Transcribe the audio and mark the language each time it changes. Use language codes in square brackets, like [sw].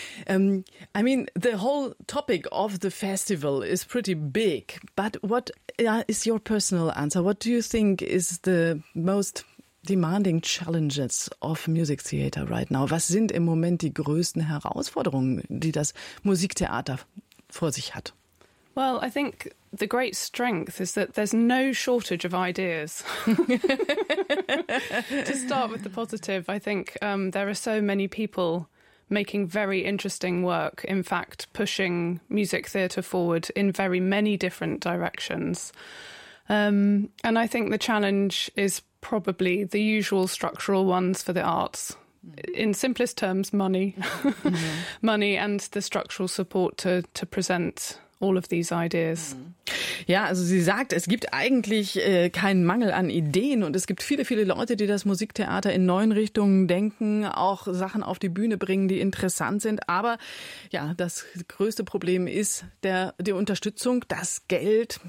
[en] I mean, the whole topic of the festival is pretty big. But what is your personal answer? What do you think is the most demanding challenges of music theater right now? [de] Was sind im Moment die größten Herausforderungen, die das Musiktheater vor sich hat? [en] Well, I think the great strength is that there's no shortage of ideas. To start with the positive, I think there are so many people making very interesting work, in fact, pushing music theater forward in very many different directions. And I think the challenge is probably the usual structural ones for the arts. In simplest terms, money. Mm-hmm. Money and the structural support to present all of these ideas. [de] Ja, also sie sagt, es gibt eigentlich keinen Mangel an Ideen und es gibt viele, viele Leute, die das Musiktheater in neuen Richtungen denken, auch Sachen auf die Bühne bringen, die interessant sind. Aber ja, das größte Problem ist die Unterstützung, das Geld.